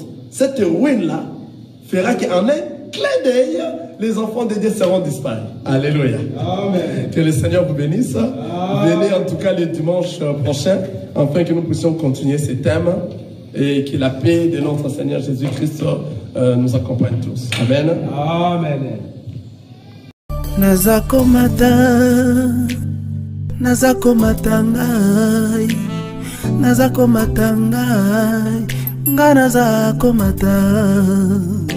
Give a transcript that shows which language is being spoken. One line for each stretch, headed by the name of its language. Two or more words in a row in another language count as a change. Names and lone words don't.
French: Cette ruine-là fera qu'en un clin d'œil, les enfants de Dieu seront disparus. Alléluia. Amen. Que le Seigneur vous bénisse. Amen. Venez en tout cas le dimanche prochain, afin que nous puissions continuer ces thèmes et que la paix de notre Seigneur Jésus-Christ nous accompagne tous. Amen. Amen.
Lingala: Nazakomata ngai, nazakomata ngai, nga nazakomata.